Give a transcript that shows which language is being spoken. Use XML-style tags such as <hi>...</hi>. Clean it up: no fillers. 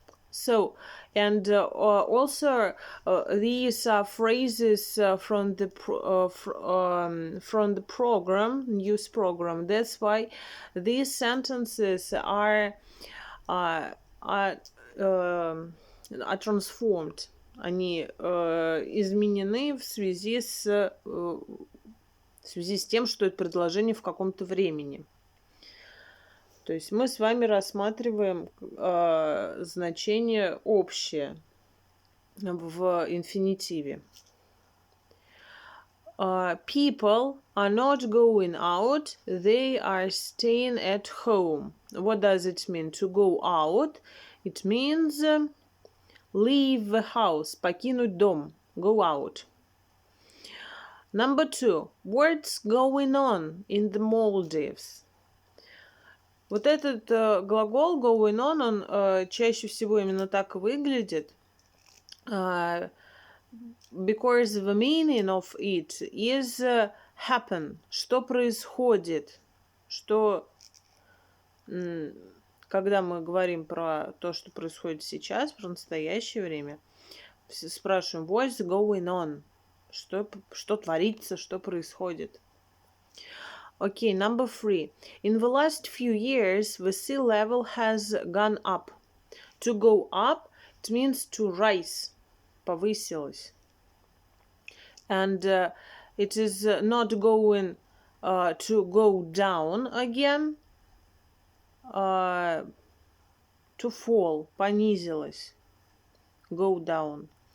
<en>So, and also these are phrases from the program, news program. That's why these sentences are transformed.</en> <ru>Они изменены в связи с тем, что это предложение в каком-то времени. То есть мы с вами рассматриваем значение общее в инфинитиве.</ru> <en>People are not going out, they are staying at home. What does it mean? To go out, it means leave the house,</en> <ru>покинуть дом,</ru> <en>go out. Number 2. What's going on in the Maldives?</en> <ru>Вот этот глагол going on, он чаще всего именно так и выглядит,</ru> <en>because the meaning of it is happen,</en> <ru>что происходит, что, когда мы говорим про то, что происходит сейчас, про настоящее время, спрашиваем</ru> <en>what's going on,</en> <ru>что творится, что происходит.</ru> <en>Okay, number 3. In the last few years, the sea level has gone up. To go up, it means to rise, повысилось. And it is not going to go down again, to fall, понизилось, go down.</en>